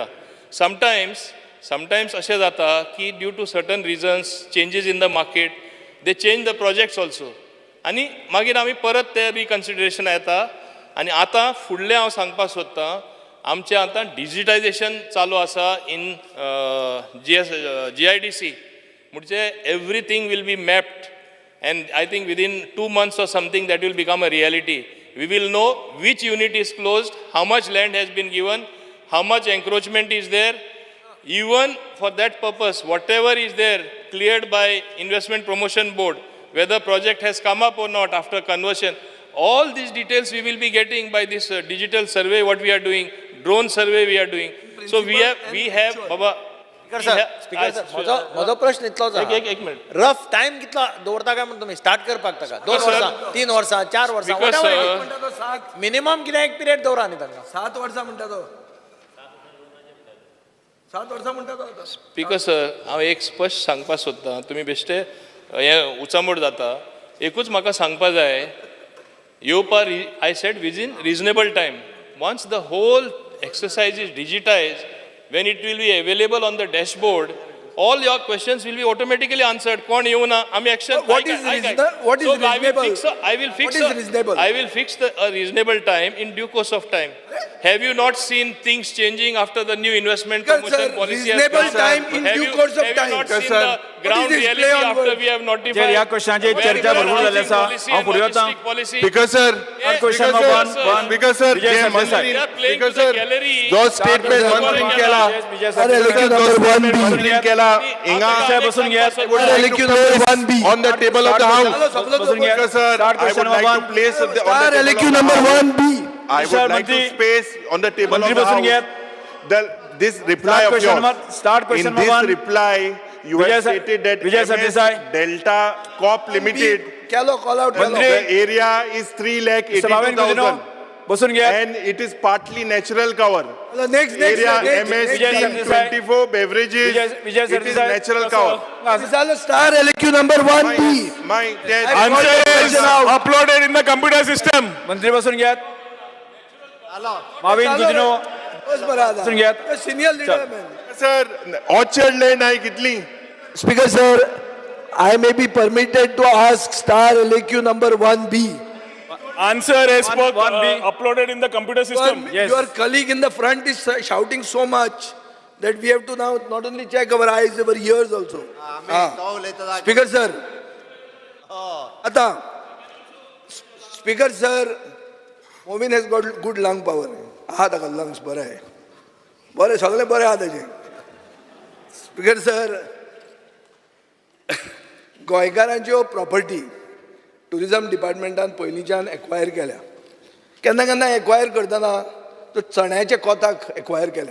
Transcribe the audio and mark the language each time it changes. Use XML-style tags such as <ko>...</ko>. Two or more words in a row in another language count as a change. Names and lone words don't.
<en>समटायम्स</en> <kok>अशें जाता की</kok> <en>due to certain reasons changes in the market they change the projects also</en> <kok>आनी मागीर आमी परत ते रिकन्सिडरेशना येता. आनी आतां फुडलें हांव सांगपाक सोदतां, आमचें आतां डिजिटायजेशन चालू आसा</kok> <en>in GIDC म्हणजे everything will be mapped and I think within 2 months or something that will become a reality. We will know which unit is closed, how much land has been given, how much encroachment is there. Even for that purpose, whatever is there cleared by Investment Promotion Board, whether project has come up or not after conversion, all these details we will be getting by this digital survey what we are doing, drone survey we are doing. So we have Baba.</en> <kok>स्पीकर सर, म्हजो प्रश्न इतलोच एक मिनिट.</kok> <en>rough time</en> <kok>कितलो दवरता काय म्हणून तुमी स्टार्ट करपाक ताका 2 वर्सां 3 वर्सां 4 वर्सां मिनिमम कितें एक पिरियड दवरा न्ही तांकां. 7 वर्सां म्हणटा तो 7 वर्सां म्हणटा तो. स्पीकर सर, हांव एक स्पश्ट सांगपाक सोदतां, तुमी बेश्टे हें उचामोड जाता. एकूच म्हाका सांगपाक जाय, येवपाक</kok> <en>I said within reasonable time. once the whole exercise is digitised, when it will be available on the dashboard, all your questions will be automatically answered.</en> <kok>Kon yevuna, ami action.</kok> <en>What is reasonable? I will fix a reasonable time in due course of time. Have you not seen things changing after the new investment promotion policy has reasonable come? time in due course of time. Have you not seen the ground reality after we have notified?</en> <kok>या क्वेश्चनाची चर्चा भरपूर झाली आसा. हांव फुडें वता.</kok> <en>Speaker sir, question number 1 Speaker sir, विजय जे सरदेसाय.</en> <kok>मंत्री</kok> <en>Speaker sir</en> <kok>जो स्टेटमेंट मंत्रीन केला, विजय स्पीकर जो स्टेटमेंट मंत्रीन केला हिंगा बसून घ्यात.</kok> <en>on the table of the house.</en> <kok>बसून घ्यात.</kok> <en>Speaker sir, Start I would question like number to place on the table of the I would like to space on the table of</en> <kok>मंत्री</kok> <en>the</en> <kok>बसून घ्यात.</kok> <en>house this reply of question yours. number- start question In number this 1. reply, you Vijay have sir- stated that Vijay MS Sardesai. Delta Corp Limited,</en> <kok>केलो</kok> <en>call out</en> <kok>केलो. मंत्री-</kok> <en>the area is भावेन गुदिनो 3,82,000</en> <kok>बसून घ्यात.</kok> <en>and it is partly natural cover. नेक्स्ट Area नेक्स्ट MS Vijay team Sardesai. 24 beverages, विजय it is सरदेसाय. natural cover.</en> <kok>झालं</kok> <en>star LQ number 1B. My Answer is uploaded in the computer system.</en> <kok>मंत्री बसून घ्यात. भावेन गुदिनो बस बरं आता. बसून घ्यात.</kok> <en>senior leader man. sir, orchard lane</en> <kok>आहे कितली?</kok> <en>Speaker sir, I may be permitted to ask star LQ number 1B. Answer as per 1B. uploaded in the computer system. Yes. Your colleague in the front is shouting so much that we have to now not only check our eyes, our ears also. Speaker sir, आता Speaker sir, Movin has got good lung power.</en> <kok>हा ताका lungs बरे आहे. बरे सगळे बरे आहा ताचे.</kok> <en>Speaker sir,</en> <kok>गोंयकारांच्यो</kok> <en>property tourism</en> <kok>डिपार्टमेंटान पयलींच्यान एक्वायर केल्या. केन्ना केन्ना एक्वायर करतना तो चण्याच्या कोताक एक्वायर केल्या.</kok>